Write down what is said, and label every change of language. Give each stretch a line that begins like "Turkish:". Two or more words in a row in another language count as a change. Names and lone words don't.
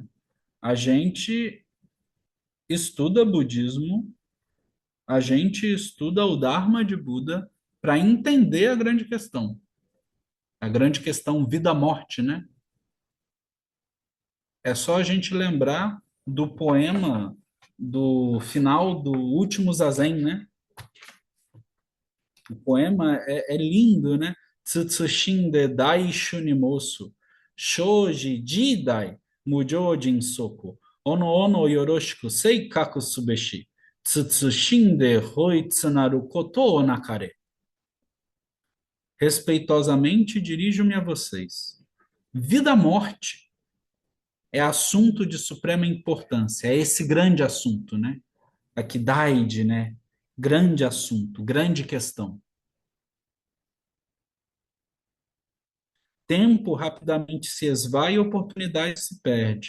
Portuguese: A gente estuda budismo, a gente estuda o Dharma de Buda para entender a grande questão vida-morte, né? É só a gente lembrar do poema do final do Último Zazen, né? O poema é lindo, né?
Japanese: 謹んで大衆に白す、生死事大、無常迅速、各々宜しく醒覚すべし、謹んで放逸することなかれ.
Portuguese: Respeitosamente dirijo-me a vocês. Vida-morte é assunto de suprema importância, é esse grande assunto, né? Aqui, Daide, né? Grande assunto, grande questão. Tempo rapidamente se esvai e oportunidade se perde.